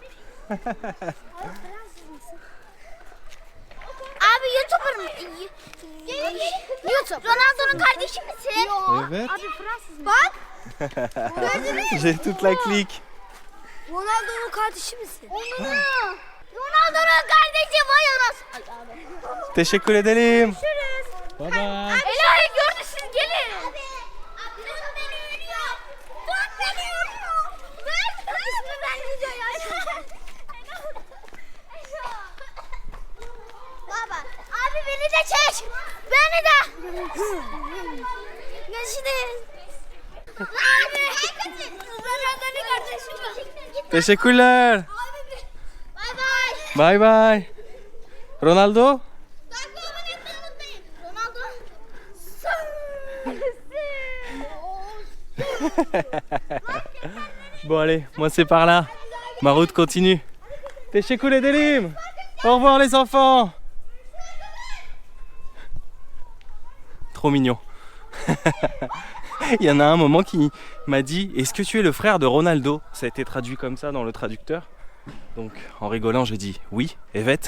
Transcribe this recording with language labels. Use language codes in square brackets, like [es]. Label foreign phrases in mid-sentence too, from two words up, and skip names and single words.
[tr] Abi YouTuber mı? YouTube. Ronaldo'nun kardeşi misin? Evet. Abi Fransız mı? Bak. [fr] J'ai toute la clique. [tr] Ronaldo'nun kardeşi misin? Ronaldo'nun kardeşi vay anasını. Teşekkür ederim. [en] Bye bye. [tr] Ela gördü siz gelin. Abi. Tut beni ölüyor. Tut beni ölüyor. Ver. İsmi ben videoya. Baba. Abi beni de çek. Beni de. Görüşürüz. Abi. Ronaldo'nun kardeşi mi? Teşekkürler. Abi. Bay bay. [en] Bye bye. Ronaldo? [tr] Takip abone etmeyi unutmayın. Ronaldo. [fr] Bon allez, moi c'est par là. Ma route continue. [tr] Teşekkür ederim. [fr] Au revoir les enfants. Trop mignon. Il y en a un moment qui m'a dit: est-ce que tu es le frère de Ronaldo? Ça a été traduit comme ça dans le traducteur. Donc en rigolant j'ai dit oui, Evet.